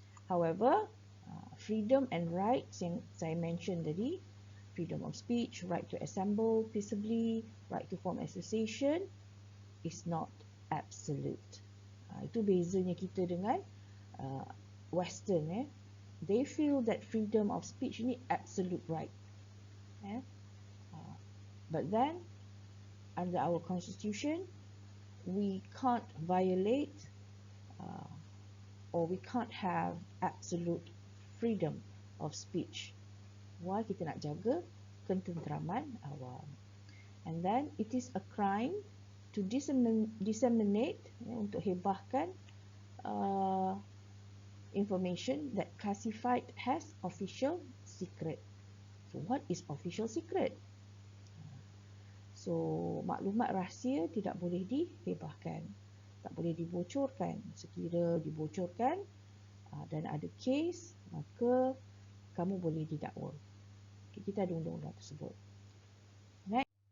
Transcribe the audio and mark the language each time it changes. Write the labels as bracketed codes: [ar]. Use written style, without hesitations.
[en] However, freedom and rights [ms] yang saya mention tadi, [en] freedom of speech, right to assemble peaceably, right to form association is not absolute. [ms] Itu bezanya kita dengan Western. [en] They feel that freedom of speech ni absolute right. But then, under our constitution, we can't violate or we can't have absolute freedom of speech. Why? [ms] Kita nak jaga ketenteraman awam. [en] And then, it is a crime to disseminate, [ms] untuk hebahkan [en] information that classified as official secret. So, what is official secret? [ms] So, maklumat rahsia tidak boleh dihebahkan. Tak boleh dibocorkan. Sekira dibocorkan dan ada kes, maka kamu boleh didakwa. Kita ada undang-undang tersebut. Next.